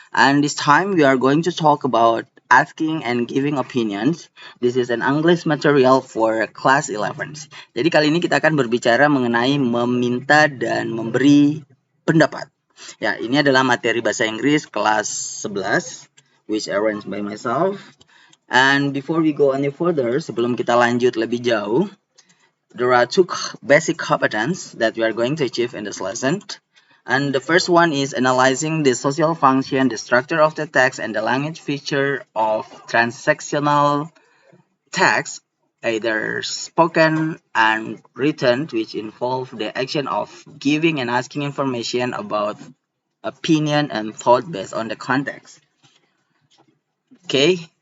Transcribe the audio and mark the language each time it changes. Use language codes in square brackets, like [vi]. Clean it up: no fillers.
[en] And this time we are going to talk about asking and giving opinions. This is an English material for class 11. [id] Jadi kali ini kita akan berbicara mengenai meminta dan memberi pendapat. Ya, ini adalah materi bahasa Inggris kelas 11, [en] which arranged by myself. And before we go any further, [id] sebelum kita lanjut lebih jauh, [en] there are two basic competence that we are going to achieve in this lesson. And the first one is analyzing the social function, the structure of the text, and the language feature of transactional text, either spoken and written, which involve the action of giving and asking information about opinion and thought based on the context. Okay.